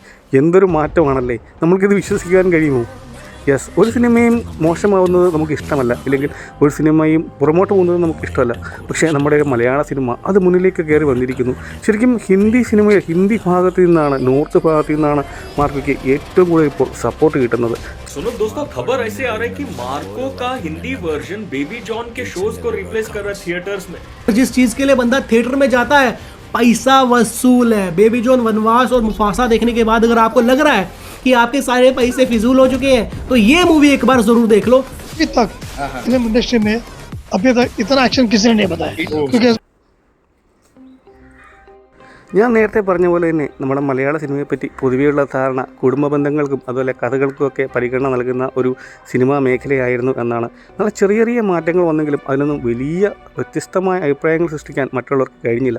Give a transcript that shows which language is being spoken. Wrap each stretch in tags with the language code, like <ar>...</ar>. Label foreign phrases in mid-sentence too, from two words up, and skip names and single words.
<ml>എന്തൊരു മാറ്റമാണല്ലേ! നമ്മൾക്കിത് വിശ്വസിക്കാൻ കഴിയുമോ? യെസ്, ഒരു സിനിമയും മോശമാവുന്നത് നമുക്ക് ഇഷ്ടമല്ല, അല്ലെങ്കിൽ ഒരു സിനിമയും പുറമോട്ട് പോകുന്നത് നമുക്ക് ഇഷ്ടമല്ല. പക്ഷേ നമ്മുടെ മലയാള സിനിമ അത് മുന്നിലേക്ക് കയറി വന്നിരിക്കുന്നു. ശരിക്കും ഹിന്ദി ഭാഗത്തു നിന്നാണ്, നോർത്ത് ഭാഗത്തു നിന്നാണ് മാർക്കോയ്ക്ക് ഏറ്റവും കൂടുതൽ ഇപ്പോൾ സപ്പോർട്ട് കിട്ടുന്നത്.</ml> <hi>सुनो दोस्तों, खबर ऐसे आ रहा है कि मार्को का हिंदी वर्जन बेबी जॉन के शोज को रिप्लेस कर रहा है थिएटर्स में. जिस चीज के लिए बंदा थिएटर में जाता है पैसा वसूल है. बेबी जॉन, वनवास और मुफासा देखने के बाद अगर आपको लग रहा है कि आपके सारे पैसे फिजूल हो चुके हैं तो ये मूवी एक बार जरूर देख लो. अभी तक</hi> <en>film industry</en> <hi>में अभी तक इतना एक्शन किसी ने नहीं बताया. क्योंकि</hi> <ml>ഞാൻ നേരത്തെ പറഞ്ഞ പോലെ തന്നെ നമ്മുടെ മലയാള സിനിമയെപ്പറ്റി പൊതുവെയുള്ള ധാരണ കുടുംബ ബന്ധങ്ങൾക്കും അതുപോലെ കഥകൾക്കുമൊക്കെ പരിഗണന നൽകുന്ന ഒരു സിനിമാ മേഖലയായിരുന്നു എന്നാണ്. നല്ല ചെറിയ ചെറിയ മാറ്റങ്ങൾ വന്നെങ്കിലും അതിനൊന്നും വലിയ വ്യത്യസ്തമായ അഭിപ്രായങ്ങൾ സൃഷ്ടിക്കാൻ മറ്റുള്ളവർക്ക് കഴിഞ്ഞില്ല.</ml>